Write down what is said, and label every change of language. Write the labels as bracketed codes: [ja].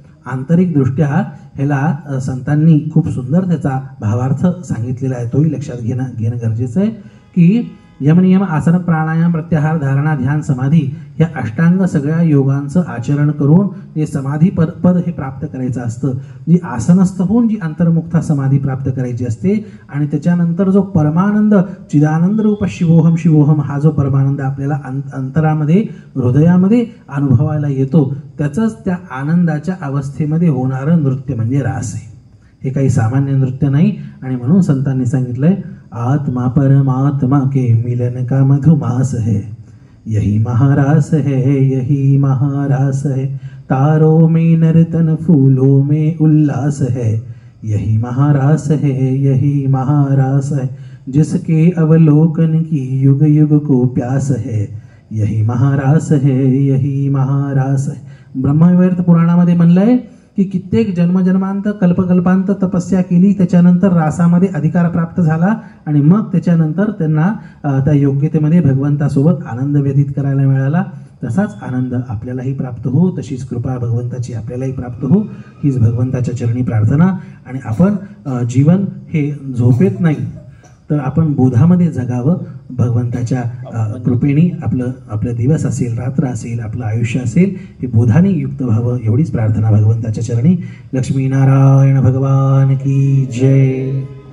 [mr] आंतरिकदृष्ट्या ह्याला संतांनी खूप सुंदर त्याचा भावार्थ सांगितलेला आहे, तोही लक्षात घेणं गरजेचं आहे की यमनियम आसन प्राणायाम प्रत्याहार धारणा ध्यान समाधी या अष्टांग सगळ्या योगांचं आचरण करून जे समाधी पद हे प्राप्त करायचं असतं, जी आसनस्थ होऊन जी अंतर्मुक्ता समाधी प्राप्त करायची असते। आणि त्याच्यानंतर जो परमानंद चिदानंद रूप शिवोहम हा जो परमानंद आपल्याला अंतरामध्ये हृदयामध्ये अनुभवायला येतो, त्याचंच त्या आनंदाच्या अवस्थेमध्ये होणारं नृत्य म्हणजे रास आहे। हे काही सामान्य नृत्य नाही. आणि म्हणून संतांनी सांगितलंय, [hi] आत्मा परमात्मा के मिलन का मधुमास है, यही महारास है, यही महारास है, तारों में नर्तन फूलों में उल्लास है, यही महारास है, यही महारास है, जिसके अवलोकन की युग युग को प्यास है, यही महारास है, यही महारास है. [mr] ब्रह्मवैवर्त पुराणामध्ये म्हणलंय की कित्येक जन्मजन्मांत कल्पकल्पांत तपस्या केली, त्याच्यानंतर रासामध्ये अधिकार प्राप्त झाला आणि मग त्याच्यानंतर त्यांना त्या योग्यतेमध्ये भगवंतासोबत आनंद व्यतीत करायला मिळाला. तसाच आनंद आपल्यालाही प्राप्त हो, तशीच कृपा भगवंताची आपल्यालाही प्राप्त हो, हीच भगवंताच्या चरणी प्रार्थना. आणि आपण जीवन हे झोपेत नाही तर आपण बोधामध्ये जगावं. भगवंताच्या कृपेने आपलं दिवस असेल, रात्र असेल, आपलं आयुष्य असेल, हे बोधाने युक्त व्हावं, एवढीच प्रार्थना भगवंताच्या चरणी. [hi] लक्ष्मीनारायण भगवान की जय.